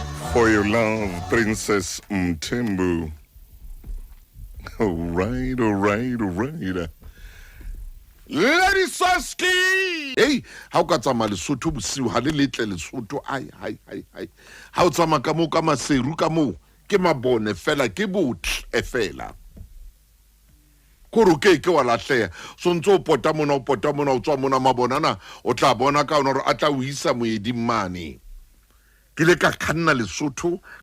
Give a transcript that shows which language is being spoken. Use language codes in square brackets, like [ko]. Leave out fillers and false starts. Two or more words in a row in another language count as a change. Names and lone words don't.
[en] For your love, Princess Mthembu. All right. Ladisoski! [st] Hey, how ka tsamaya Lesotho bosiu ha le letle Lesotho ai. Ha o tsamaya ka mo ka Maseru ka mo ke mabone fela ke Botle fela. Koro ke wa lahleha so ntse o pota mona o tswa mona mabonana o tla bona ka ona re a tla o isa moeding mane ke le ka khanna Lesotho